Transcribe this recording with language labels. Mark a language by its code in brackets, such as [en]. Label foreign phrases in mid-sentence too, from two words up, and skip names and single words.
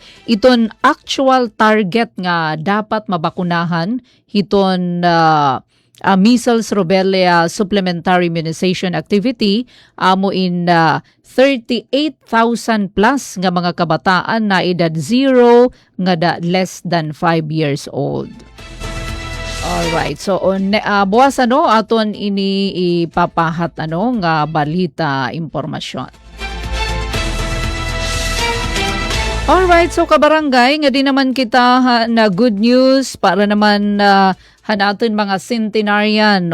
[war] Iton actual target nga dapat mabakunahan hiton [en] measles rubella supplementary immunization activity [war] amo in 38,000 plus nga mga kabataan na edad 0 nga [en] less than 5 years old. Alright, so [war] buwas aton ini ipapahat nga balita, impormasyon. [en] Alright, so [war] kabarangay, nga di naman kita na [en] good news [war] para naman hanaton mga centenarian.